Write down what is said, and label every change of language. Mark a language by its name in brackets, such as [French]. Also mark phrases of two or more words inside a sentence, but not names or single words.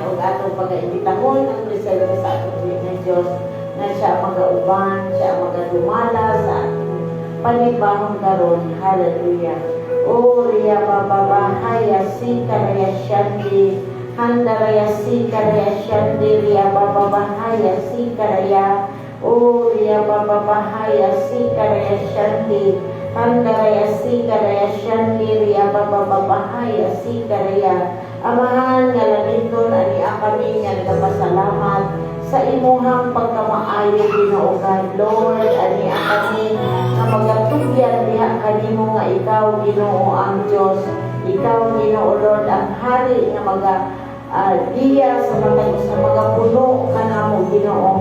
[Cebuano] atong pag-imbitahon ang presensya sa atong Diyos na siya magauban, siya magadumala sa atong panibahong karon. Hallelujah. O Ria Babahaya Sikaraya Shandi Handaraya Sikaraya Shandi Ria Babahaya Sikaraya. O Ria Babahaya Sikaraya Shandi Handaraya Sikaraya Shandi Ria Babahaya Sikaraya. Amahan nga laniton ani kami nga nagpasalamat sa imuhang pagkamaayo Ginoo God. Lord, ani kami nga magatugyan diha kanimo nga ikaw Ginoo ang Dios. Ikaw Ginoo Lord ang hari nga diya sa mga puno kanamo Ginoo.